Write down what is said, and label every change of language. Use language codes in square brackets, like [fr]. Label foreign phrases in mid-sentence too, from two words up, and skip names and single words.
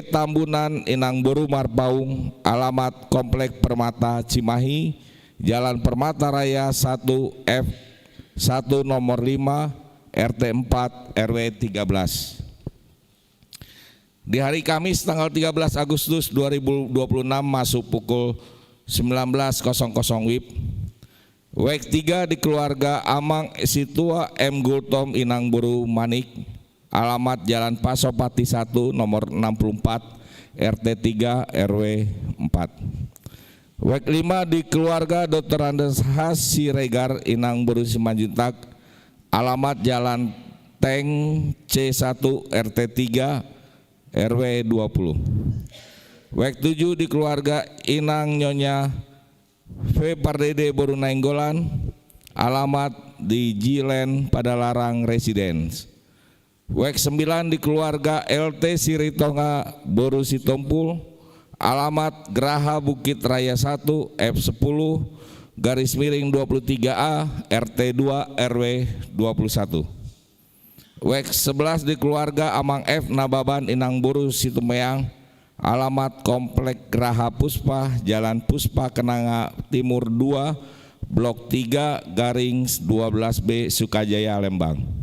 [id] Tambunan Inang Boru Marpaung, alamat Komplek Permata Cimahi, Jalan Permata Raya 1 F 1 nomor 5 RT 4 RW 13. Di hari Kamis tanggal 13 Agustus 2026 masuk pukul 19.00 WIB. WEG 3 di keluarga Amang Situa M. Gultom Inang Boru Manik, alamat Jalan Pasopati 1 nomor 64 RT 3 RW 4. WEG 5 di keluarga Dr. Andes Has Siregar Inang Boru Simanjuntak, alamat Jalan Teng C1 RT 3 RW 20. WEG 7 di keluarga Inang Nyonya V. Pardede Boru Nainggolan, alamat di Jilen Padalarang Residence. WEG 9 di keluarga LT Siritonga Boru Sitompul, alamat Geraha Bukit Raya 1 F10 garis miring 23A RT 2 RW 21. WEG 11 di keluarga Amang F Nababan Inang Boru Situmeang, alamat Komplek Geraha Puspa Jalan Puspa Kenanga Timur 2 Blok 3 garing 12B Sukajaya Lembang.